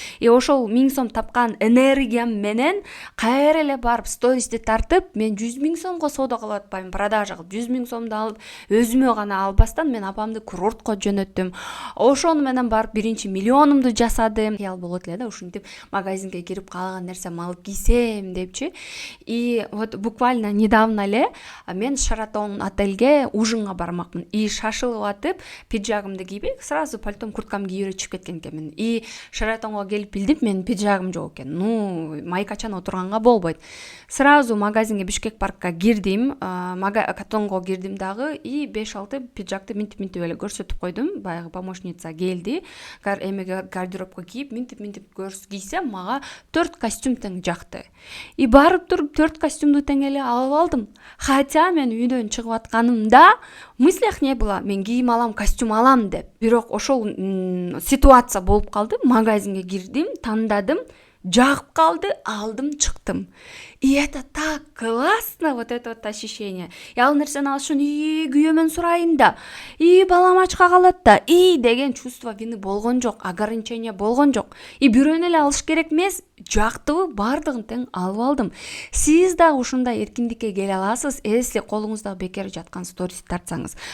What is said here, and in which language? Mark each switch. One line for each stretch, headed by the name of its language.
Kyrgyz: Ошол 1000 сом тапкан энергиям менен кайра эле барып стористи тартып, мен 100 000 сомго соода кылып атпайм, продажа кылып 100 000 сомду алып, өзүмө гана албастан мен апамды курортко жөнөттүм. Ошону менен барып биринчи миллионумду жасадым. Кыял болот эле да, ушинтип магазинге кирип каалаган нерсем алып кийсем депчи.
Russian: Вот буквально недавно
Kyrgyz: эле мен Шаратон отельге ужинга бармакмын. Шашылып атып, пиджагымды кийбей,
Russian: сразу
Kyrgyz: пальтом, курткамды кийип эле чыгып кеткен экенмин. Шаратонго келип билдим, менин пиджагым жок экен. Майкачан отурганга болбойт.
Russian: Сразу
Kyrgyz: магазинге, Бишкек паркка кирдим, катонго кирдим дагы, 5-6 пиджакты минтип эле көрсөтүп койдум. Баягы помощница келди, эмеге гардеробко кийип, минтип кийсем, мага 4 костюм тең жакты. Барып туруп 4 костюмду тең эле алып алдым.
Russian: Хотя
Kyrgyz: мен үйдөн чыгып атканымда
Russian: мыслях не было,
Kyrgyz: мен кийим алам, костюм алам деп. Бирок ошол ситуация болуп калды. Магазинге кирдим, тандадым, жагып калды, алдым, чыктым.
Russian: Это так классно, вот это вот ощущение.
Kyrgyz: Ал нерсени алыш үчүн күйөөмөн сурайын да, балам ачка калат да, деген
Russian: чувство вины
Kyrgyz: болгон жок,
Russian: ограничение
Kyrgyz: болгон жок. Бирөөнү эле алыш керек эмес, жактыбы бардыгын тең алып алдым. Сиз дагы ушундай эркиндикке келе аласыз,
Russian: если
Kyrgyz: колуңузда бекер жаткан сторис тартсаңыз.